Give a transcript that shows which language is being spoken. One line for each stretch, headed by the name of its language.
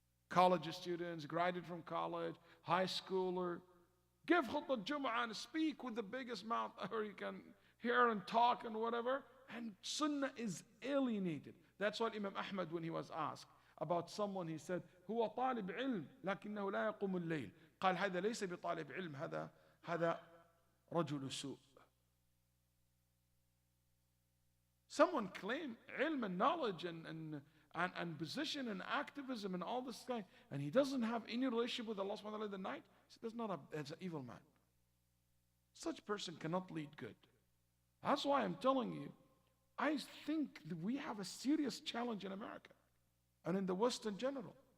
English: College students, graduated from college, high schooler, give khutbah Jum'ah and speak with the biggest mouth or you can hear and talk and whatever, and sunnah is alienated. That's what Imam Ahmad, when he was asked about someone, he said,
Arabic: هو طالب علم لكنه لا يقوم الليل. قال هذا ليس بطالب علم, هذا رجل سوء.
English: Someone claimed ilm and knowledge and position and activism and all this guy, and he doesn't have any relationship with Allah subhanahu wa ta'ala in the night. He said, that's an evil man. Such person cannot lead good. That's why I'm telling you, I think that we have a serious challenge in America and in the West in general.